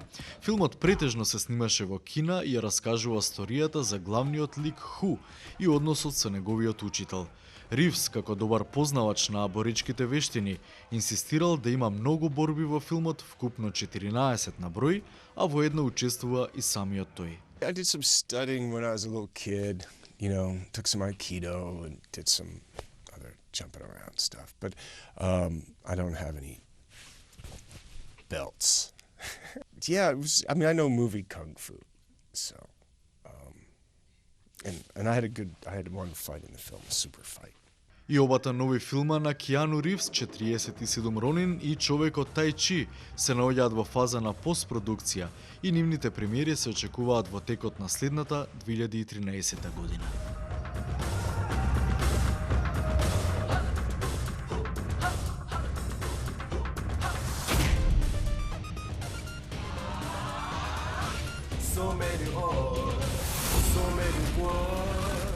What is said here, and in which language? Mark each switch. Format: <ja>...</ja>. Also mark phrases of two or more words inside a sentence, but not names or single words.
<mk>Филмот претежно се снимаше во Кина и ја раскажува сторијата за главниот лик Ху и односот со неговиот учител. Ривз, како добар познавач на боричките вештини, инсистирал да има многу борби во филмот, вкупно 14 на број, а во една учествува и самиот тој.</mk> <en>I did some studying when I was a little kid, you know, took some Aikido and did some other jumping around stuff, but I don't have any belts. Yeah, it was, I mean, I know movie Kung Fu, so, and I had one fight in the film, a super fight.</en> <mk>И обата нови филма на Кијану Ривз, 47 Ронин и Човекот Тај Чи, се наоѓаат во фаза на постпродукција и нивните премиери се очекуваат во текот на следната 2013 година.</mk> <en>So many oars, so many words.</en>